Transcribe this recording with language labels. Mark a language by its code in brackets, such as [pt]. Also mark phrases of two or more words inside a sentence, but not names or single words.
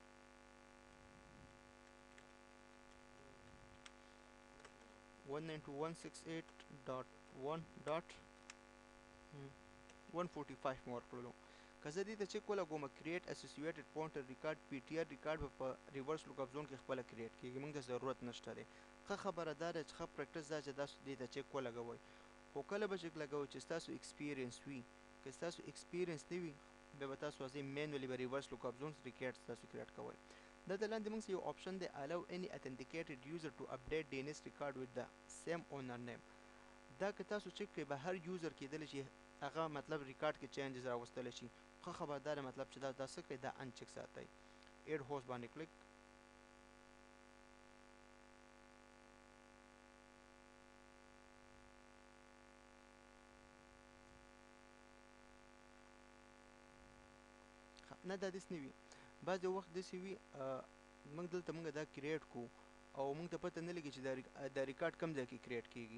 [ps] 192.168.1.145 مې ورکړلو که زه دې ته چیک ولګوم [en] create associated pointer record P T R record [ps] به په [en] reverse lookup zone [ps] کې خپله کریټ کېږي موږ ته ضرورت نشته دی ښه خبره دا ده چې ښه پریکټس دا چې تاسو دې ته چیک ولګوئ خو کله به چیک لګوئ چې ستاسو ایکسپیرینس وي که ستاسو ایکسپیرینس نه وي بیا به تاسو ځئ مینولي به [en] reverse lookup zones record [ps] تاسو کریټ کوئ دلته لاندې موږ یو آپشن دی [en] allow any authenticated user to update DNS record with the same owner name [ps] دا که تاسو چک کړئ به هر یوزر کېدلی شي هغه مطلب ریکارډ کې چینجز راوستلی شي. ښه خبردار مطلب چې دا څه کړئ دا انچک ساتئ. [en] add host [ps] باندې کلیک. نه دا داسې نه وي، بعضې وخت داسې وي موږ دلته موږ دا کریټ کوو او موږ ته پته نه لګي چې دا ریکارډ کوم ځای کې کریټ کېږي.